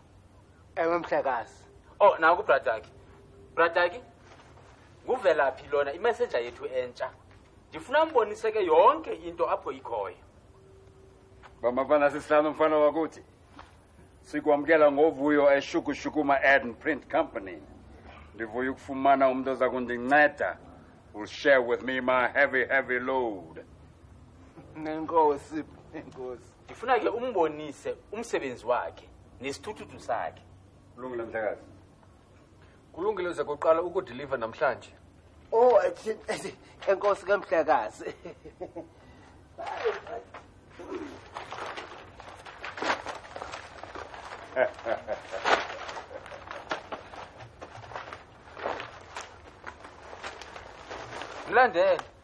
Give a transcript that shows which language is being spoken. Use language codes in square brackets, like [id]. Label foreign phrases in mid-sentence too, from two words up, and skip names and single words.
[xh] ewe mhlekazi Oh, naku bradaki. Bradaki. Nguvela phi lona imessenger yethu entsha. Ndifuna mbonise ke yonke into apho ikhoyo. bamafana sisihlanu mfana wakuthi sikwamkela ngovuyo eshukushukuma [en] ad and print company [xh] ndivuya ukufumana umuntu oza kundinceda [en] will share with me my heavy load [xh] nenkosi nenkosi Ndifuna ke umbonise umsebenzi wakhe nesithuthuthi sakhe. kulungile mhlekazi Kulungile uze kuqala ukudeliva namhlanje. oh enkosi ke mhlekazi Mlandele.